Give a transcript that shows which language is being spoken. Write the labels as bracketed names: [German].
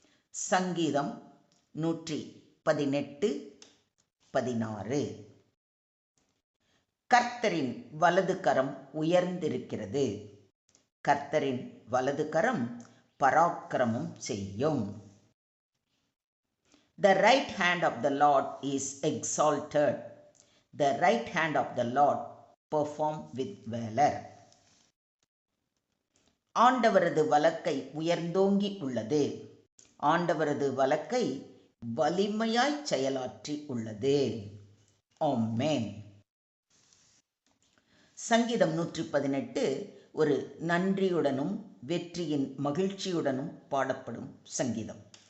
[Tamil] சங்கீதம் 118 16. கர்த்தரின் வலது கரம் உயர்ந்திருக்கிறது. கர்த்தரின் வலது கரம் பராக்கிரமம் செய்யும். [English] The right hand of the Lord is exalted. The right hand of the Lord perform with valor. [Tamil] ஆண்டவரது வலக்கை உயர்ந்தோங்கி உள்ளது. ஆண்டவரது வலக்கை வலிமையாய் செயலாற்றி உள்ளது. ஆமென். சங்கீதம் 118 ஒரு நன்றியுடனும் வெற்றியின் மகிழ்ச்சியுடனும் பாடப்படும் சங்கீதம்.